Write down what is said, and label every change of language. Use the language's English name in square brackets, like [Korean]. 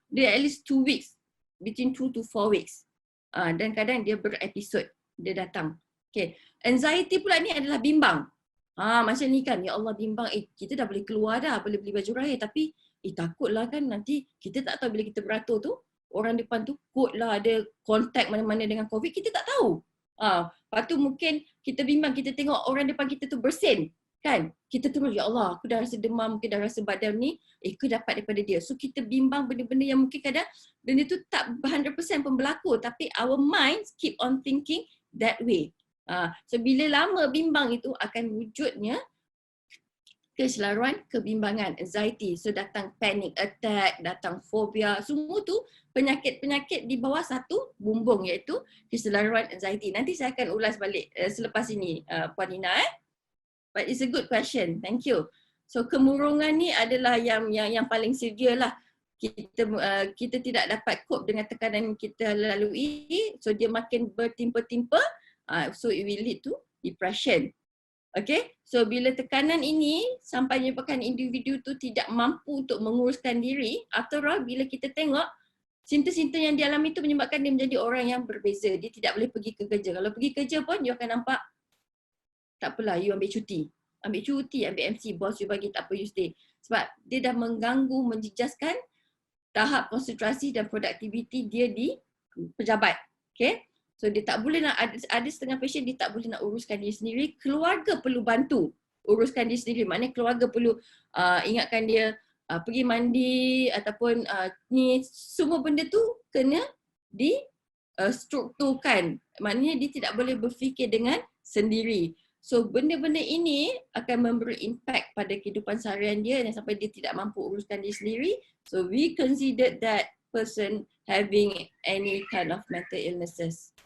[Malay] Dia [English] at least 2 weeks, between 2 to 4 weeks. [Malay] Dan kadang dia berepisod, dia datang. Okay. Anxiety pula ni adalah bimbang. Macam ni kan, ya Allah bimbang, kita dah boleh keluar dah, boleh beli baju raya, tapi takutlah kan nanti kita tak tahu bila kita beratur tu, orang depan tu kot lah ada kontak mana-mana dengan COVID, kita tak tahu. Lepas tu mungkin kita bimbang, kita tengok orang depan kita tu bersin. Kan? Kita terus, ya Allah, aku dah rasa demam, mungkin dah rasa badan ni, aku dapat daripada dia. So kita bimbang benda-benda yang mungkin kadang benda tu tak 100% pun berlaku, tapi [English] our minds keep on thinking that way. [Malay] So bila lama bimbang itu akan wujudnya keselaruan kebimbangan, anxiety. So datang panic attack, datang fobia, semua tu penyakit-penyakit di bawah satu bumbung iaitu keselaruan anxiety. Nanti saya akan ulas balik selepas ini Puan Nina. [English] But it's a good question. Thank you. [Malay] So kemurungan ni adalah yang paling severe lah. Kita tidak dapat cope dengan tekanan yang kita lalui. So dia makin bertimpa-timpa. [English] So it will lead to depression. [Malay] Okay. So bila tekanan ini sampai menyebabkan individu tu tidak mampu untuk menguruskan diri, [English] after all [Malay] bila kita tengok simptom-simptom yang dialami itu menyebabkan dia menjadi orang yang berbeza. Dia tidak boleh pergi ke kerja. Kalau pergi kerja pun dia akan nampak tak apalah, you ambil cuti, ambil MC, bos you bagi tak apa, you stay. Sebab dia dah mengganggu, menjejaskan tahap konsentrasi dan produktiviti dia di pejabat. Okay. So dia tak boleh nak, ada setengah patient dia tak boleh nak uruskan diri sendiri, keluarga perlu bantu uruskan diri sendiri. Maknanya keluarga perlu ingatkan dia pergi mandi ataupun ni semua benda tu kena di strukturkan. Maknanya dia tidak boleh berfikir dengan sendiri. So benda-benda ini akan memberi impact pada kehidupan seharian dia dan sampai dia tidak mampu uruskan diri sendiri. [English] So we consider that person having any kind of mental illnesses.